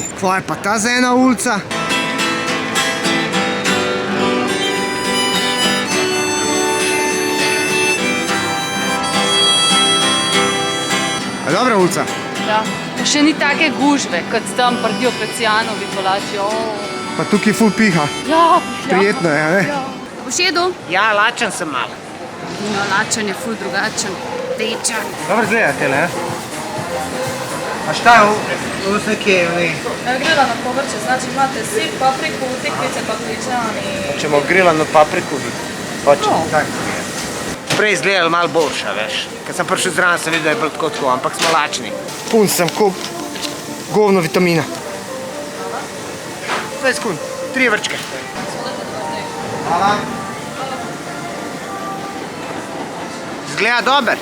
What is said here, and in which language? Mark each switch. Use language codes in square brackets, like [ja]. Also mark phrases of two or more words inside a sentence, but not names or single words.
[sl] Kva je pa ta za ena ulica? A dobra ulica? Ja. Pa še ni take gužve, kot tam pri Dioklecijanovi palači. Pa tukaj ful piha. Ja. Prijetno je, ne? Ja. Boš jedel? Ja, lačen sem malo. No, lačen je ful drugačen. Tečen. Dobro zgleda tele, [hr] A šta je ovo neke... Grilano povrće, znači imate sir, papriku, tikvice, papričani. Ćemo grilano papriku vidjeti. Hoćemo. [sl] Prej izgledali malo boljša, veš. Kad sam prišel zraven, sem videl, da je bilo tako, ampak smo lačni. [hr] Pun sem ko govno vitamina. [sl] Zdaj skun, 3 vrčke. Hvala. Izgleda dober.